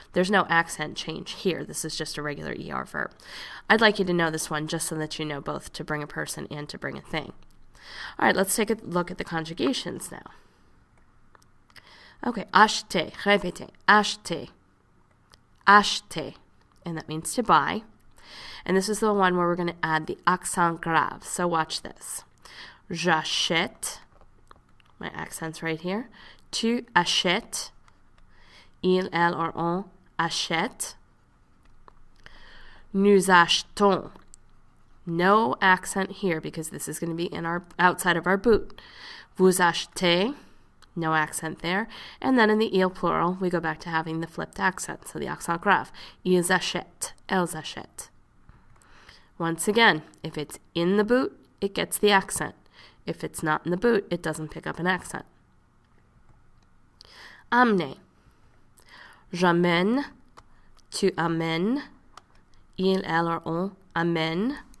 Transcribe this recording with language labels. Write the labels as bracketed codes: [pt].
[en] There's no accent change here. This is just a regular ER verb. I'd like you to know this one just so that you know both to bring a person and to bring a thing. All right, let's take a look at the conjugations now. Okay, [fr] acheter, répétez, acheter, acheter, [en] and that means to buy. And this is the one where we're going to add the accent grave. So watch this. [fr] J'achète, [en] my accent's right here. [fr] Tu achètes. Il, elle, or on achète. Nous achetons. [en] No accent here because this is going to be in our outside of our boot. [fr] Vous achetez. [en] No accent there. And then in the il plural, we go back to having the flipped accent. So the accent grave. [fr] Ils achètent. Elles achètent. [en] Once again, if it's in the boot, it gets the accent. If it's not in the boot, it doesn't pick up an accent. [fr] Amener. J'amène, tu amènes, il, elle, or on amène.